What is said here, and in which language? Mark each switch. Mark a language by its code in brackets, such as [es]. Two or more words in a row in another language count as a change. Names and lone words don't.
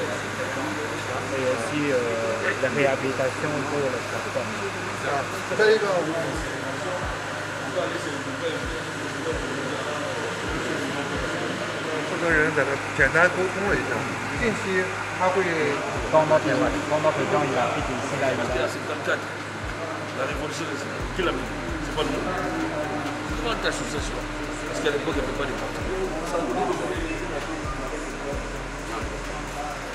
[fr] ？Et aussi la réhabilitation de la plateforme. [zh] 这一个。负责人在这简单沟通了一下，近期他会。 [fr] Quand notre président il a fait ici là, il a. La révolution, qui l'a mis? C'est pas nous. C'est pas une association. Parce qu'à l'époque, il n'y avait pas de parti.